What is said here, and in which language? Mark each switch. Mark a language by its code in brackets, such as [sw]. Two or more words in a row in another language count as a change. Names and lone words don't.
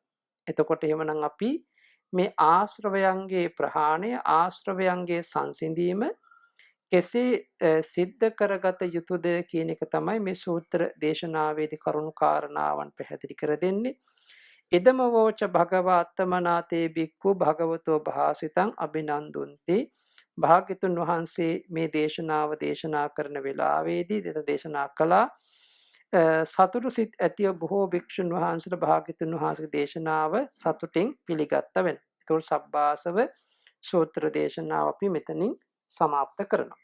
[si] එතකොට එහෙමනම් අපි මේ ආශ්‍රවයන්ගේ ප්‍රහාණය ආශ්‍රවයන්ගේ සංසිඳීම කෙසේ සිද්ධ කරගත යුතුද කියන එක තමයි මේ සූත්‍ර දේශනාවේදී කරුණු කාරණාවන් පැහැදිලි කර දෙන්නේ. [pi] ඉදම වෝච භගවා අත්තමනාතේ බික්ඛු භගවතෝ භාසිතං අභිනන්දුන්ති. [si] භාග්‍යතුන් වහන්සේ මේ දේශනාව දේශනා කරන වෙලාවේදී දෙත දේශනා කළා. සතුටු සිත් ඇතිව බොහෝ භික්ෂුන් වහන්සේලා භාග්‍යතුන් වහන්සේගේ දේශනාව සතුටින් පිළිගත්ත වෙනවා. ඒතකොට සබ්බාසව සූත්‍ර දේශනාව අපි මෙතනින් සමාප්ත කරනවා.